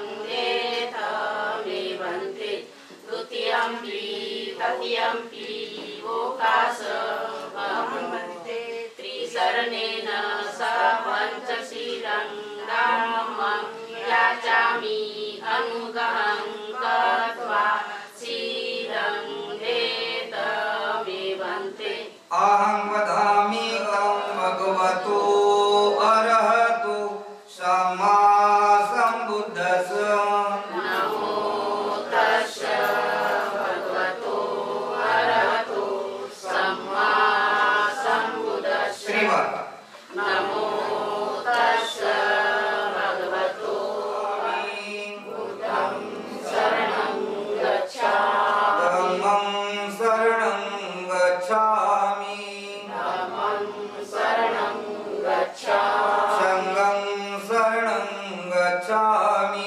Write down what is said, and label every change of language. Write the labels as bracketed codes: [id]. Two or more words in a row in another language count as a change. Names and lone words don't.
[pi] देथ मे भन्ते द्वितीयंपि तृतीयंपि वोकास भन्ते त्रिशरणेन सह पञ्चशीलं धम्मं याचामि अनुग्रहं कृत्वा शीलं देत मे भन्ते अहं वदामि तं भगवतो अरहतो सम्मा सम्बुद्धस्य नमो तस्य भगवतो अरहतो सम्मा सम्बुद्धस्य श्रीमद् नमो तस्य भगवतो बुद्धं शरणं गच्छामि धम्मं शरणं गच्छामि धम्मं शरणं गच्छामि संघं शरणं गच्छामि